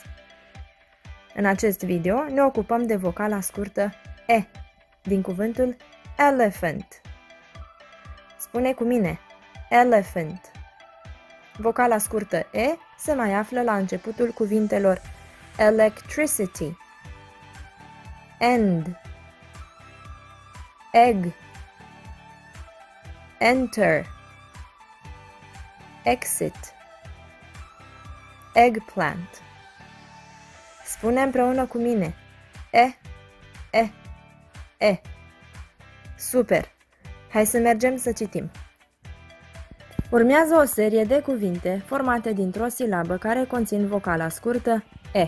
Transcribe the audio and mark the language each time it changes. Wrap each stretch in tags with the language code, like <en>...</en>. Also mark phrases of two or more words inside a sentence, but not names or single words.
<ro>În acest video ne ocupăm de vocala scurtă E, din cuvântul elephant. Spune cu mine, elephant. Vocala scurtă E se mai află la începutul cuvintelor</ro> <en>electricity, end, egg, enter, exit, eggplant.</en> <ro>Spune împreună cu mine, E. Super! Hai să mergem să citim. Urmează o serie de cuvinte formate dintr-o silabă care conțin vocala scurtă E.</ro>